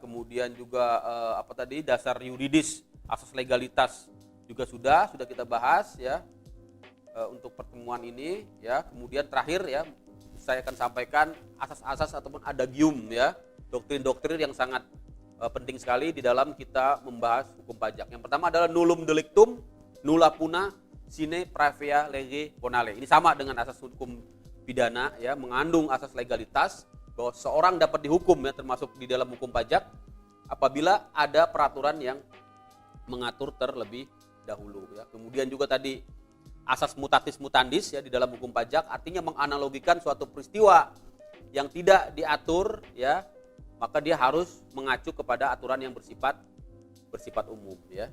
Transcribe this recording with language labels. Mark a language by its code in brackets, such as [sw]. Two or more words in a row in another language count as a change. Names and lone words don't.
[id] Kemudian juga dasar yuridis, asas legalitas juga sudah kita bahas ya untuk pertemuan ini ya. Kemudian terakhir ya, saya akan sampaikan asas-asas ataupun adagium ya, doktrin-doktrin yang sangat penting sekali di dalam kita membahas hukum pajak. Yang pertama adalah [la] nullum delictum nulla puna sine pravea lege bonale. [id] Ini sama dengan asas hukum pidana ya, mengandung asas legalitas bahwa seorang dapat dihukum ya, termasuk di dalam hukum pajak apabila ada peraturan yang mengatur terlebih dahulu ya. Kemudian juga tadi asas [la] mutatis mutandis [id] ya di dalam hukum pajak, artinya menganalogikan suatu peristiwa yang tidak diatur ya, maka dia harus mengacu kepada aturan yang bersifat umum ya.